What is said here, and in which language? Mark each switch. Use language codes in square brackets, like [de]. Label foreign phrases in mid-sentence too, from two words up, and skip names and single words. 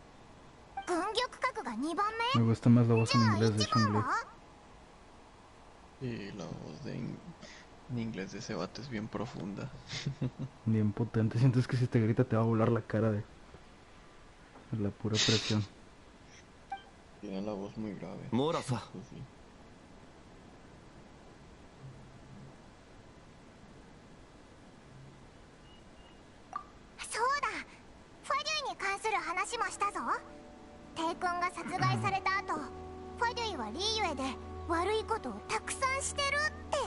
[ja] 軍玉閣が2番目？ [es] Me gusta más la voz en inglés de Chun-Li. Y la voz en inglés de ese vato es bien profunda. Bien potente. Sientes que si te grita te va a volar la cara de la pura presión. Tiene la voz muy grave. [ja] モーラさ [es] Eso sí. [ja] そうだ、ファデュイに関する話もしたぞ。帝君が殺害された後、ファデュイはリーユエで悪いことをたくさんしてるって。